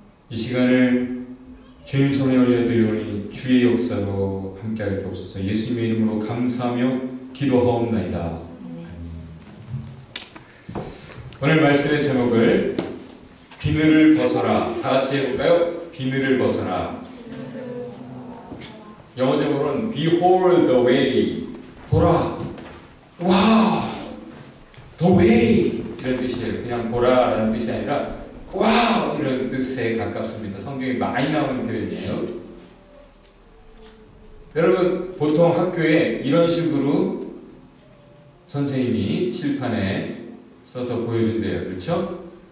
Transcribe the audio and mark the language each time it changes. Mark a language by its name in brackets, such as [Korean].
[Korean] 이 시간을 주님 손에 올려드리오니 주의 역사로 함께하게 주옵소서. 예수님의 이름으로 감사하며 기도하옵나이다. 오늘 말씀의 제목을 비늘을 벗어라. 다 같이 해볼까요? 비늘을 벗어라. 영어 제목은 [English] Behold the way. [Korean] 보라. 와, [English] the way [Korean] 이런 뜻이에요. 그냥 보라라는 뜻이 아니라 와 이런 뜻에 가깝습니다. 성경에 많이 나오는 표현이에요. 여러분 보통 학교에 이런 식으로 선생님이 칠판에 써서 보여준대요. 그렇죠?